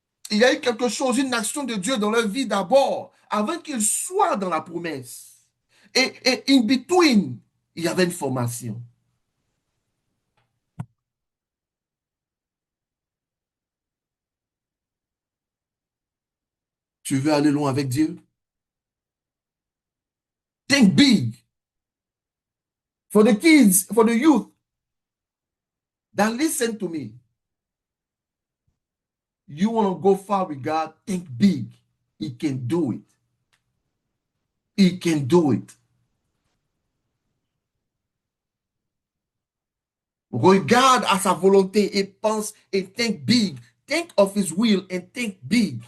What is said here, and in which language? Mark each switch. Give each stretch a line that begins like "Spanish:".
French: Il y a eu quelque chose, une action de Dieu dans leur vie d'abord, avant qu'ils soient dans la promesse. Et
English: in between,
French: il y avait une formation. Tu veux aller loin avec Dieu?
English: Think big. For the kids, for the youth that listen to me. You want to go far with God? Think big. He can do it. He can do it.
French: Regarde à sa volonté et pense et
English: think big. Think of his will and think big.